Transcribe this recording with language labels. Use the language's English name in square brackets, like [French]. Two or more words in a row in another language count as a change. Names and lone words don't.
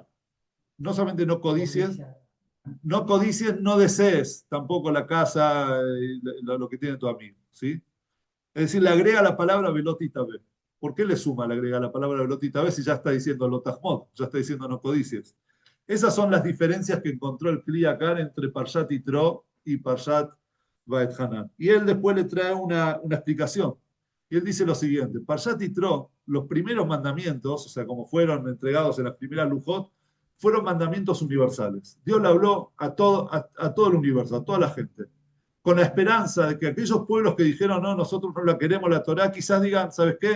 [Spanish] No solamente no codicies, no desees tampoco la casa, lo que tiene tu amigo, ¿sí? Es decir, le agrega la palabra [Hebrew] ולא תתאווה. [Spanish] ¿Por qué le suma, le agrega la palabra [Hebrew] ולא תתאווה [Spanish] si ya está diciendo lotajmod, ya está diciendo no codicies? Esas son las diferencias que encontró el Kli Yakar entre Parshat Yitro y Parshat Vaet Hanan. Y él después le trae una explicación. Y él dice lo siguiente: Parshat Yitro, los primeros mandamientos, o sea, como fueron entregados en las primeras Lujot, fueron mandamientos universales. Dios le habló a todo el universo, a toda la gente, con la esperanza de que aquellos pueblos que dijeron, no, nosotros no la queremos, la Torá, quizás digan, ¿sabes qué?